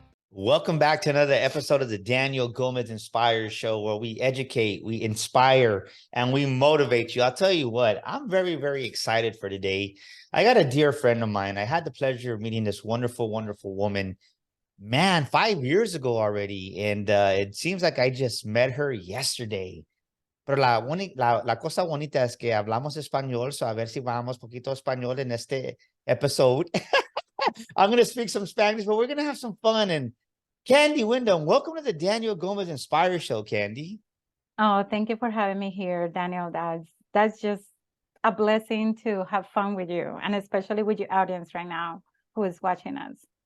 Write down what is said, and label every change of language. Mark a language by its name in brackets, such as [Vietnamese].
[English] Welcome back to another episode of the Daniel Gomez Inspire Show, where we educate, we inspire, and we motivate you. I'll tell you what, I'm very, very excited for today. I got a dear friend of mine. I had the pleasure of meeting this wonderful, wonderful woman, man, 5 years ago already. And it seems like I just met her yesterday. [Spanish] Pero la cosa bonita es que hablamos español, so a ver si vamos poquito español en este episode. [English] I'm going to speak some Spanish, but we're going to have some fun. And Kandy Windom, welcome to the Daniel Gomez Inspire Show, Kandy. Oh, thank you for having me here, Daniel. That's just a blessing to have fun with you, and especially with your audience right now who is watching us.